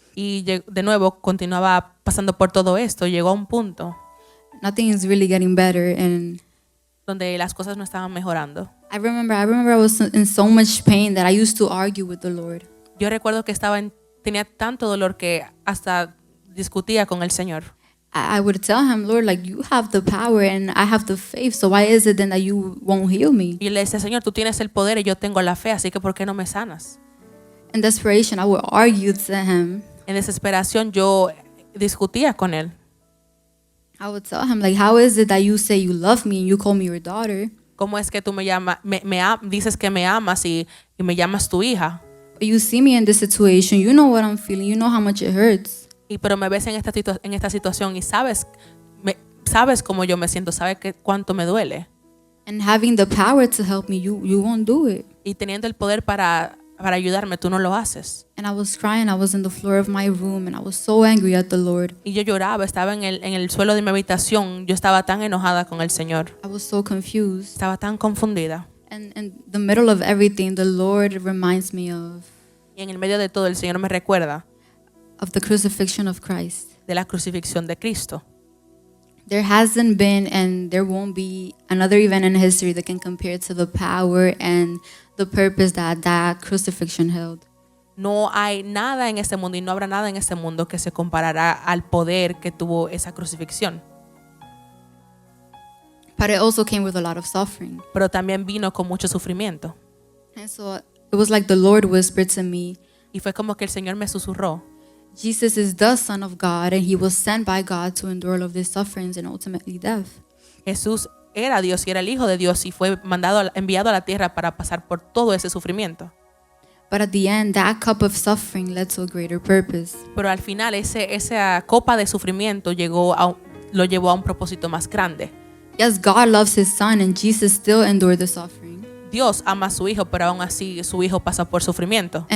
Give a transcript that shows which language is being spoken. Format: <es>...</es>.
<es>Y de nuevo continuaba pasando por todo esto. Llegó a un punto</es> <en>Nothing is really getting better, and</en> <es>donde las cosas no estaban mejorando.</es> <en>I remember I was in so much pain that I used to argue with the Lord.</en> <es>Yo recuerdo que tenía tanto dolor que hasta discutía con el Señor.</es> <en>I would tell him, Lord, like, you have the power and I have the faith, so why is it then that you won't heal me?</en> <es>Y le decía, Señor, tú tienes el poder y yo tengo la fe, así que ¿por qué no me sanas?</es> <en>In desperation, I would argue to him.</en> <es>En desesperación yo discutía con él.</es> <en>I would tell him, like, how is it that you say you love me and you call me your daughter,</en> <es>¿Cómo es que tú dices que me amas y me llamas tu hija?</es> <en>but you see me in this situation, you know what I'm feeling, you know how much it hurts.</en> <es>Pero me ves en esta situación y sabes cómo yo me siento, sabes cuánto me duele.</es> <en>And having the power to help me, you won't do it.</en> <es>Y teniendo el poder para ayudarme, tú no lo haces.</es> <en>And I was crying, I was in the floor of my room, and I was so angry at the Lord.</en> <es>Y yo lloraba, estaba en el suelo de mi habitación, yo estaba tan enojada con el Señor,</es> <en>I was so confused.</en> <es>estaba tan confundida.</es> <en>And in the middle of everything, the Lord reminds me</en> <es>Y en el medio de todo el Señor me recuerda</es> <en>of the crucifixion of Christ.</en> <es>de la crucifixión de Cristo.</es> <en>There hasn't been and there won't be another event in history that can compare to the power and the purpose that that crucifixion held.</en> <es>No hay nada en este mundo y no habrá nada en este mundo que se comparará al poder que tuvo esa crucifixión.</es> <en>But it also came with a lot of suffering.</en> <es>Pero también vino con mucho sufrimiento.</es> <en>And so it was like the Lord whispered to me,</en> <es>Y fue como que el Señor me susurró,</es> <en>Jesus is the Son of God, and he was sent by God to endure all of these sufferings and ultimately death.</en> <es>Jesús era Dios y era el Hijo de Dios y fue enviado a la tierra para pasar por todo ese sufrimiento.</es> <en>But at the end, that cup of suffering led to a greater purpose.</en> <es>Pero al final esa copa de sufrimiento lo llevó a un propósito más grande.</es> <en>Yes, God loves his Son, and Jesus still endured the suffering.</en> <es>Dios ama a su Hijo, pero aún así su Hijo pasa por sufrimiento.</es>